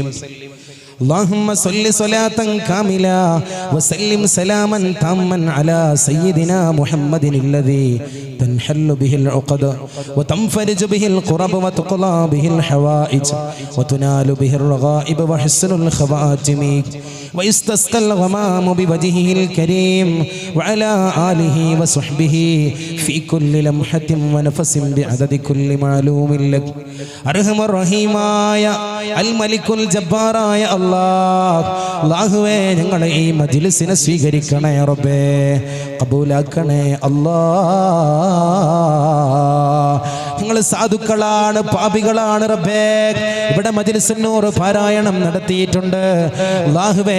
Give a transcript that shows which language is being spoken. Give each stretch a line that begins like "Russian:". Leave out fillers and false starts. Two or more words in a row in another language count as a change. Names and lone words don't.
Arabic: اللهم صل صلاة كاملة وسلم سلاما تاما على سيدنا محمد الذي تنحل به العقد وتنفرج به القرب وتقضى به الحوائج وتنال به الرغائب وحسن الخواتم ويستسقى الغمام بوجهه الكريم وعلى آله وصحبه في كل لمحة ونفس بعدد كل معلوم لك. أرحم الرحيم يا الملك الجبار يا
Malayalam: അല്ലാഹുവേ, ഞങ്ങളെ ഈ മജ്‌ലിസിനെ സ്വീകരിക്കണേ റബ്ബേ, ഖബൂലാക്കണേ അല്ലാഹ്. ഞങ്ങൾ സാധുക്കളാണ്, പാപികളാണ് റബ്ബേ. ഇവിടെ മജ്‌ലിസുൻ നൂർ പാരായണം നടത്തിയിട്ടുണ്ട് അല്ലാഹുവേ.